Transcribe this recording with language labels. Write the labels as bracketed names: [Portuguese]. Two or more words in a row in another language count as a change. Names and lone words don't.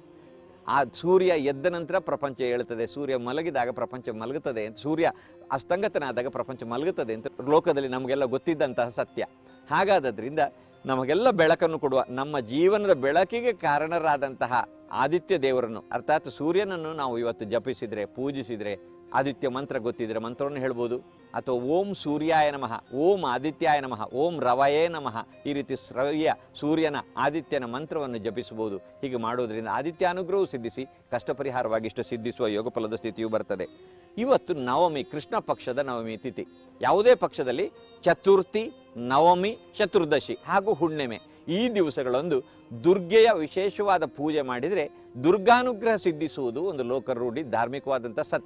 [Kannada] ಆ ಸೂರ್ಯ ಎದ್ದ ನಂತರ ಪ್ರಪಂಚ ಏಳುತ್ತದೆ, ಸೂರ್ಯ ಮಲಗಿದಾಗ ಪ್ರಪಂಚ ಮಲಗುತ್ತದೆ ಅಂತ, ಸೂರ್ಯ ಅಸ್ತಂಗತನಾದಾಗ ಪ್ರಪಂಚ ಮಲಗುತ್ತದೆ ಅಂತ ಲೋಕದಲ್ಲಿ ನಮಗೆಲ್ಲ ಗೊತ್ತಿದ್ದಂತಹ ಸತ್ಯ. ಹಾಗಾದ್ದರಿಂದ ನಮಗೆಲ್ಲ ಬೆಳಕನ್ನು ಕೊಡುವ, ನಮ್ಮ ಜೀವನದ ಬೆಳಕಿಗೆ ಕಾರಣರಾದಂತಹ ಆದಿತ್ಯ ದೇವರನ್ನು, ಅರ್ಥಾತ್ ಸೂರ್ಯನನ್ನು ನಾವು ಇವತ್ತು ಜಪಿಸಿದರೆ, ಪೂಜಿಸಿದರೆ, ಆದಿತ್ಯ ಮಂತ್ರ ಗೊತ್ತಿದ್ರೆ ಮಂತ್ರವನ್ನು ಹೇಳ್ಬೋದು, ಅಥವಾ [Sanskrit] ಓಂ ಸೂರ್ಯಾಯ ನಮಃ, ಓಂ ಆದಿತ್ಯಾಯ ನಮಃ, ಓಂ ರವಯೇ ನಮಃ, [Kannada] ಈ ರೀತಿ ಸೂರ್ಯನ ಆದಿತ್ಯನ ಮಂತ್ರವನ್ನು ಜಪಿಸಬಹುದು. ಹೀಗೆ ಮಾಡೋದ್ರಿಂದ ಆದಿತ್ಯಾನುಗ್ರಹವು ಸಿದ್ಧಿಸಿ ಕಷ್ಟ ಪರಿಹಾರವಾಗಿಷ್ಟು ಸಿದ್ಧಿಸುವ ಯೋಗ ಫಲದ ಸ್ಥಿತಿಯು ಬರ್ತದೆ. ಇವತ್ತು ನವಮಿ, ಕೃಷ್ಣ ಪಕ್ಷದ ನವಮಿ ತಿಥಿ. ಯಾವುದೇ ಪಕ್ಷದಲ್ಲಿ ಚತುರ್ಥಿ, ನವಮಿ, ಚತುರ್ದಶಿ ಹಾಗೂ ಹುಣ್ಣಿಮೆ ಈ ದಿವಸಗಳೊಂದು ದುರ್ಗೆಯ ವಿಶೇಷವಾದ ಪೂಜೆ ಮಾಡಿದರೆ ದುರ್ಗಾನುಗ್ರಹ ಸಿದ್ಧಿಸುವುದು ಒಂದು ಲೋಕರೂಢಿ, ಧಾರ್ಮಿಕವಾದಂಥ ಸತ್ಯ.